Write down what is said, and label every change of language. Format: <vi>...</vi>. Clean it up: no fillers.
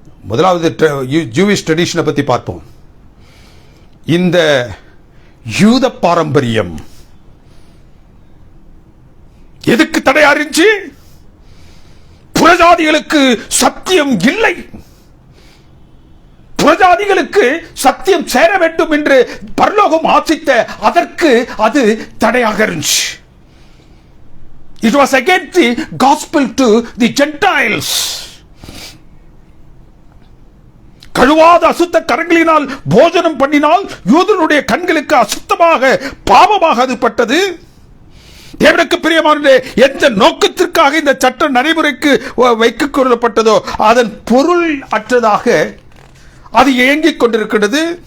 <ta>முதலாவது ஜூவிஷ் ட்ரெடிஷனை பத்தி பார்ப்போம். இந்த யூத பாரம்பரியம் எதுக்கு தடையா இருந்துச்சு? புறஜாதிகளுக்கு சத்தியம் இல்லை, புறஜாதிகளுக்கு சத்தியம் சேர வேண்டும் என்று பரலோகம் ஆசித்த அதற்கு அது தடையாக இருந்துச்சு.</ta> <en>It was against the gospel to the Gentiles.</en> <ta>கழுவாத அசுத்த கரங்களினால் போஜனம் பண்ணினால் யூதனுடைய கண்களுக்கு அசுத்தமாக பாவமாக அது பட்டது. தேவனுக்கு பிரியமான எந்த நோக்கத்திற்காக இந்த சட்டம் நடைமுறைக்கு வைத்துக் கொள்ளப்பட்டதோ அதன் பொருள் அற்றதாக அது இயங்கிக் கொண்டிருக்கிறது.</ta>